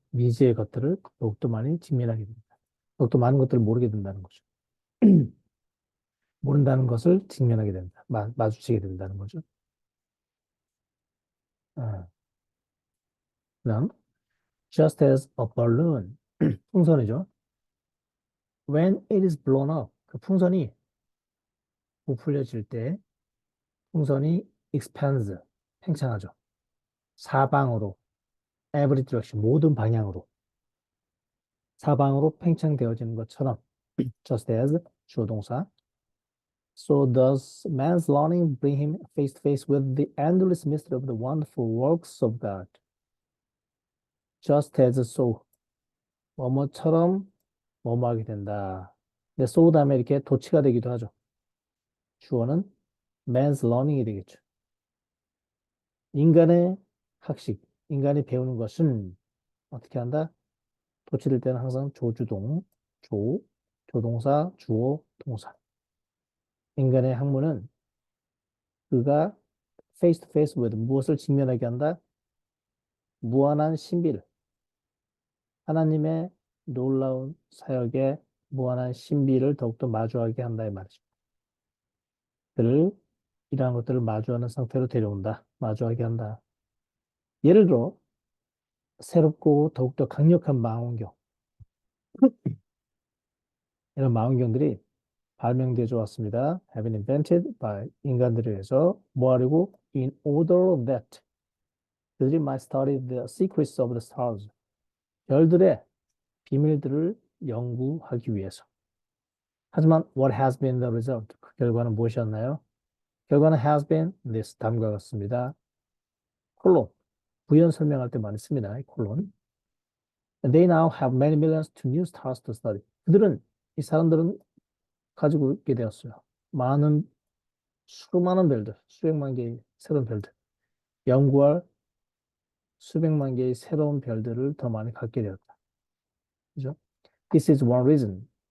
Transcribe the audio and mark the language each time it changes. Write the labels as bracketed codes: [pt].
[ko] 미지의 것들을 더욱더 많이 직면하게 됩니다. 더욱더 많은 것들을 모르게 된다는 거죠. 모른다는 것을 직면하게 된다. 마주치게 된다는 거죠. 아, 그다음 [en] just as a balloon, [ko] 풍선이죠. [en] When it is blown up, [ko] 그 풍선이 부풀려질 때 풍선이 [en] expands, [ko] 팽창하죠. 사방으로, [en] every direction, [ko] 모든 방향으로 사방으로 팽창되어지는 것처럼 [en] just as [ko] 주어 동사 [en] so does man's learning bring him face to face with the endless mystery of the wonderful works of God. just as so, [ko] 뭐뭐처럼 뭐뭐하게 된다. 근데 so 다음에 이렇게 도치가 되기도 하죠. 주어는 [en] man's learning [ko] 이 되겠죠. 인간의 학식, 인간이 배우는 것은 어떻게 한다? 도치될 때는 항상 조주동, 조동사, 주어, 동사. 인간의 학문은 그가 [en] face to face with [ko] 무엇을 직면하게 한다? 무한한 신비를, 하나님의 놀라운 사역에 무한한 신비를 더욱더 마주하게 한다 이 말이죠. 그를 이러한 것들을 마주하는 상태로 데려온다. 마주하게 한다. 예를 들어 새롭고 더욱더 강력한 망원경. 이런 망원경들이 발명되어 왔습니다. [en] have been invented by [ko] 인간들에 의해서 뭐 하려고? [en] In order that [ko] 그들이 [en] might study the secrets of the stars. [ko] 별들의 비밀들을 연구하기 위해서. 하지만 [en] what has been the result? [ko] 그 결과는 무엇이었나요? 결과는 [en] has been this [ko] 다음과 같습니다. 콜론. 부연 설명할 때 많이 씁니다. 이 콜론. [en] They now have many millions to new stars to study. [ko] 이 사람들은 가지고 있게 되었어요. 수많은 별들, 수백만 개의 새로운 별들. 연구할 수백만 개의 새로운 별들을 더 많이 갖게 되었다. 그죠? [en] This is one reason.